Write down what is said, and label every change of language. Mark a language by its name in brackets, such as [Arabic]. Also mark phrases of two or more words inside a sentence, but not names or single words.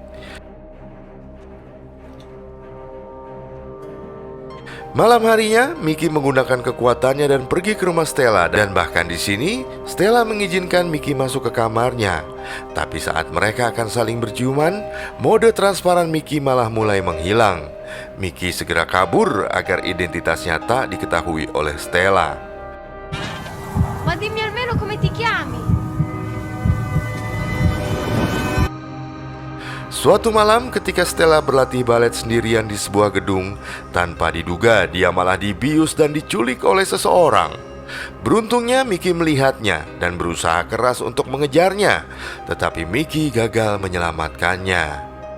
[Indonesian] Malam harinya, Miki menggunakan kekuatannya dan pergi ke rumah Stella. Dan bahkan di sini, Stella mengizinkan Miki masuk ke kamarnya. Tapi saat mereka akan saling berciuman, mode transparan Miki malah mulai menghilang. Miki segera kabur agar identitasnya tak diketahui oleh Stella. [Italian] Ma dimmi almeno come ti chiami? [Indonesian] Suatu malam ketika Stella berlatih balet sendirian di sebuah gedung, tanpa diduga dia malah dibius dan diculik oleh seseorang. Beruntungnya Miki melihatnya dan berusaha keras untuk mengejarnya, tetapi Miki gagal menyelamatkannya.